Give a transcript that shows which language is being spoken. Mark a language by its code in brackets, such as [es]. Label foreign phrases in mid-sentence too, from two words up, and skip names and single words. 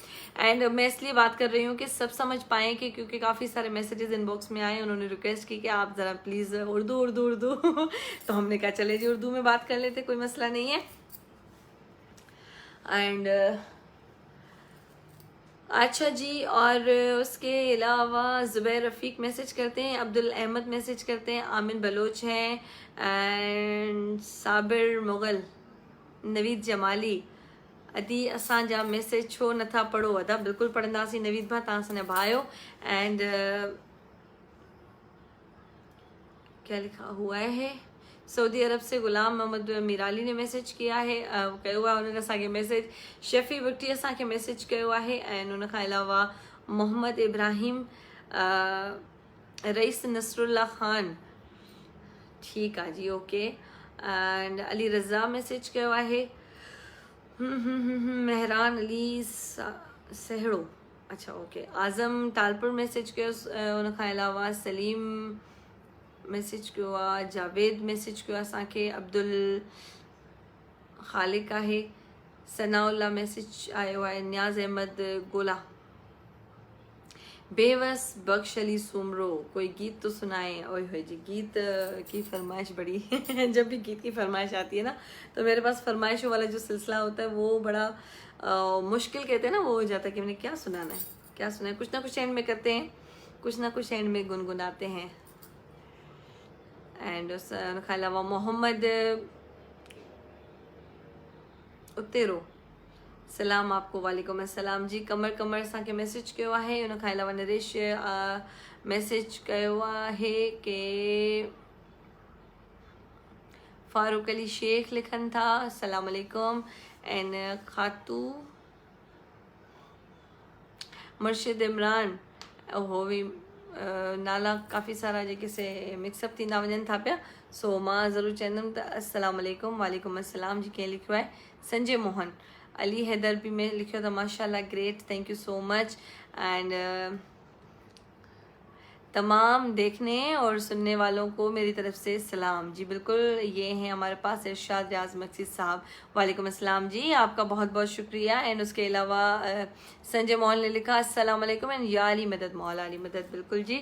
[ur] اینڈ میں اس لیے بات کر رہی ہوں کہ سب سمجھ پائیں کہ کیونکہ کافی سارے میسجز انباکس میں آئے، انہوں نے ریکویسٹ کی کہ آپ ذرا پلیز اردو اردو اردو تو ہم نے کہا چلے جی اردو میں بات کر لیتے، کوئی مسئلہ نہیں ہے. اینڈ اچھا جی، اور اس کے علاوہ زبیر رفیق میسج کرتے ہیں، عبدل احمد میسج کرتے ہیں، آمن بلوچ ہیں، اینڈ صابر مغل، نوید جمالی. [sd] अदी असांजा मैसेज छो नथा पढ़ो? अदा बिल्कुल पढ़ंदासीं नवीद भा, तव्हां असांजा भाउ आहियो। [ur] اینڈ کیا لکھا ہوا ہے، سعودی عرب سے غلام محمد میرالی نے میسج کیا ہے, [sd] कयो आहे उन्होंने असांखे मैसेज। शफ़ी बुट्टी असांखे मैसेज कयो आहे। ऐं उन खां अलावा मोहम्मद इब्राहिम, रईस नसरुल्ला ख़ान, ठीकु आहे जी, ओके। एंड अली रज़ा मैसेज कयो आहे। मेहरान अली सहड़ो, अच्छा ओके। आज़म टालपुर मैसेज कयो। उन खां अलावा सलीम मैसेज कयो आहे, जावेद मैसेज कयो आहे असांखे, अब्दुल ख़ालिक आहे, सनाउल्ला मैसेज आयो आहे, नियाज़ अहमद गोला, बेवस बख्श अली सुमरो, [ur] کوئی گیت تو سنائے. اوئے ہوئے جی، گیت کی فرمائش بڑی جب بھی گیت کی فرمائش آتی ہے نا تو میرے پاس فرمائشوں والا جو سلسلہ ہوتا ہے وہ بڑا مشکل کہتے ہیں نا، وہ ہو جاتا ہے کہ میں نے کیا سنانا ہے، کیا سنا ہے. کچھ نہ کچھ اینڈ میں کرتے ہیں، کچھ نہ کچھ اینڈ میں گنگناتے ہیں. اینڈ اس کے علاوہ محمد اتیرو، سلام آپ کو, [ar] وعليكم السلام [ur] جی. [sd] कमर कमर असांखे मैसेज कयो आहे। उन खां अलावा नरेश मैसेज कयो आहे कि फारूक अली शेख लिखनि था, [ar] السلام عليكم. [sd] एंड खातू मुर्शिद इमरान, हो भी नाला काफ़ी सारा जेके से मिक्सअप थींदा वञनि था पिया, सो मां ज़रूरु चवंदमि त [ar] السلام عليكم, وعليكم السلام [sd] जी। कंहिं लिखियो आहे संजय मोहन, अली हैदर भी में लिखियो था, माशाल्लाह ग्रेट, [en] thank you so much. [ur] اینڈ تمام دیکھنے اور سننے والوں کو میری طرف سے سلام جی. بالکل، یہ ہیں ہمارے پاس ارشاد ریاض مکسی صاحب, [ar] وعليكم السلام [ur] جی، آپ کا بہت بہت شکریہ. اینڈ اس کے علاوہ سنجے موہن نے لکھا [ar] السلام عليكم [ur] اینڈ یا علی مدد، مولا علی مدد، بالکل جی.